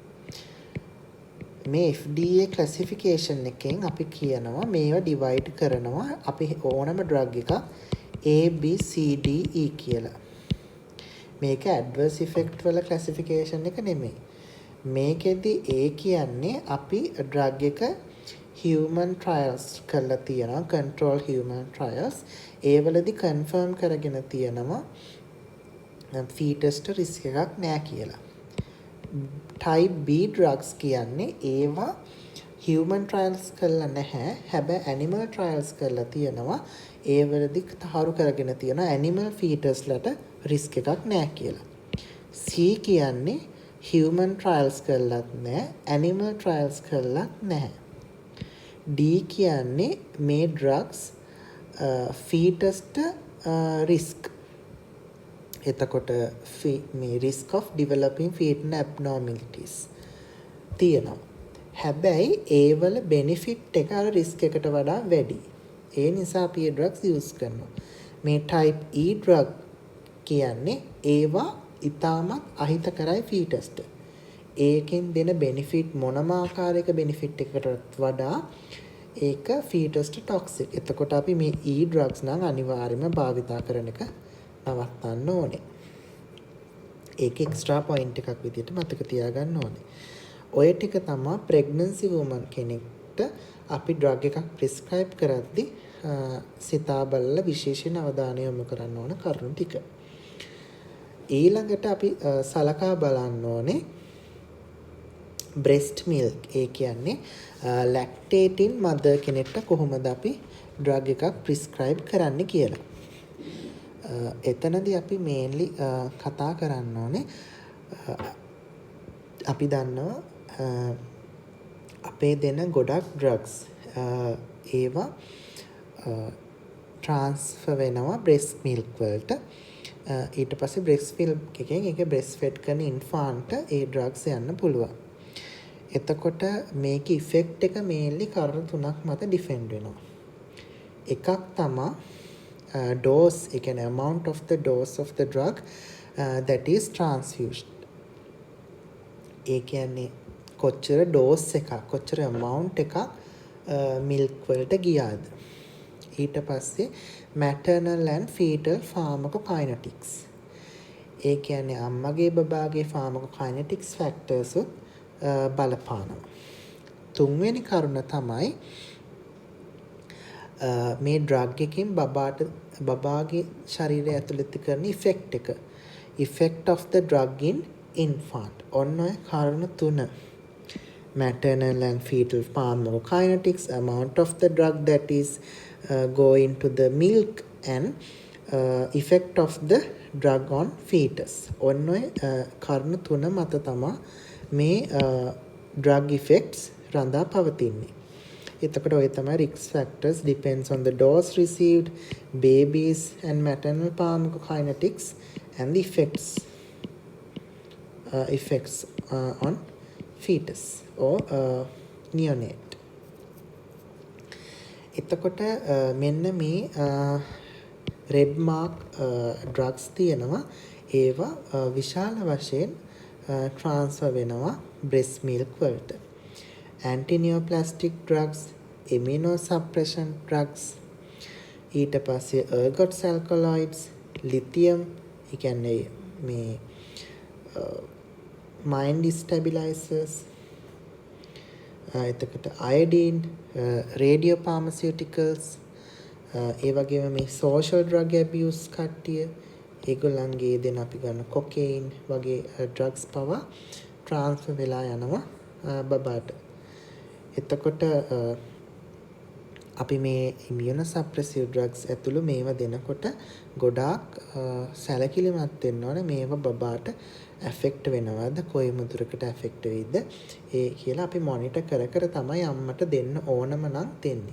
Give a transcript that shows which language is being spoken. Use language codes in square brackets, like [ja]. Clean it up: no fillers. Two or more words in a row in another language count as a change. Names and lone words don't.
[si] මේ [en] FDA classification [si] එකෙන් අපි කියනවා මේවා divide කරනවා අපි ඕනම drug එකක් A B C D E කියලා. මේක [en] adverse effect [si] වල classification එක නෙමෙයි. මේකෙදි A කියන්නේ අපි drug එක [en] human trials [si] කරලා තියෙනවා [en] control human trials. [si] ඒ වලදී confirm කරගෙන තියෙනවා fetusට risk එකක් නෑ කියලා. [en] type B drugs [si] කියන්නේ ඒවා [en] human trials [si] කරලා නැහැ. හැබැයි [en] animal trials [si] කරලා තියෙනවා. ඒ වලදී තහවුරු කරගෙන තියෙනවා [en] animal fetusලට risk [si] එකක් නෑ කියලා. C කියන්නේ [en] human trials [si] කරලත් නැහැ, [en] animal trials [si] කරලත් නැහැ. D කියන්නේ මේ drugs [en] fetusට risk. [si] එතකොට මේ [en] risk of developing fetal abnormalities තියෙනවා. [si] හැබැයි ඒ වල benefit එක අර risk එකට වඩා වැඩි. ඒ නිසා අපි ඒ [en] drugs use [si] කරනවා. මේ [en] type E drug [si] කියන්නේ ඒවා ඉතාමත් අහිතකරයි fetusට. ඒකෙන් දෙන benefit මොනම ආකාරයක benefit එකකට වඩා ඒක fetusට toxic. එතකොට අපි මේ [en] E drugs [si] නම් අනිවාර්යයෙන්ම භාවිතා කරන එක නවත්තන්න ඕනේ. ඒක [en] extra point [si] එකක් විදිහට මතක තියාගන්න ඕනේ. ඔය ටික තමයි [en] pregnancy woman [si] කෙනෙක්ට අපි drug එකක් prescribe කරද්දී සිතා බලලා විශේෂයෙන් අවධානය යොමු කරන්න ඕන කරුණු ටික. ඊළඟට අපි සලකා බලන්න ඕනේ [en] breast milk. [si] ඒ කියන්නේ [en] lactating mother [si] කෙනෙක්ට කොහොමද අපි drug එකක් prescribe කරන්න කියලා. එතනදී අපි mainly කතා කරන්න ඕනේ අපි දන්නවා අපේ දෙන ගොඩක් drugs ඒවා transfer වෙනවා [en] breast milk [si] වලට. ඊට පස්සේ [en] breast milk [si] එකෙන් ඒක breastfed කරන infant ඒ drugs යන්න පුළුවන්. එතකොට මේක effect එක mainly කරුණු තුනක් මත depend වෙනවා. එකක් තමයි [en] dose, [si] ඒ කියන්නේ [en] amount of the dose of the drug that is transfused. [si] ඒ කියන්නේ කොච්චර dose එකක්, කොච්චර amount එකක් milk වලට ගියාද. ඊට පස්සේ [en] maternal and fetal pharmacokinetics. [si] ඒ කියන්නේ අම්මගේ බබාගේ [en] pharmacokinetics factors [si] බලපානවා. තුන්වෙනි කරුණ තමයි මේ drug එකකින් බබාගේ ශරීරය ඇතුළත කරන effect එක. [en] effect of the drug in infant. [si] ඔන්න ඔය කරුණ තුන. [en] maternal and fetal pharmacokinetics, amount of the drug that is going to the milk, and effect of the drug on fetus. [si] ඔන්න ඔය කරුණ තුන මත තමයි මේ [en] drug effects [si] රඳා පවතින්නේ. එතකොට ඔය තමයි [en] risk factors depends on the dose received, babies and maternal pharmacokinetics, and the effects on fetus or neonate. [si] එතකොට මෙන්න මේ [en] red mark drugs [si] තියෙනවා. ඒවා විශාල වශයෙන් transfer වෙනවා [en] breast milk [si] වලට. [en] antineoplastic drugs, immunosuppression drugs, [si] ඊට පස්සේ [en] ergots alkaloids, lithium, [si] ඒ කියන්නේ මේ [en] mind stabilizers, එතකොට iodine, radio pharmaceuticals, [si] ඒ වගේම මේ [en] social drug abuse [si] කට්ටිය ඒගොල්ලන්ගේ දෙන අපි ගන්න cocaine වගේ drugs පවා transfer වෙලා යනවා බබාට. එතකොට අපි මේ [en] immunosuppressive drugs [si] ඇතුළු මේවා දෙනකොට ගොඩාක් සැලකිලිමත් වෙන්න ඕනේ මේවා බබාට affect වෙනවද කොයි මුදුරකට affect වෙයිද ඒ කියලා අපි monitor කර කර තමයි අම්මට දෙන්න ඕනම නම් දෙන්නේ.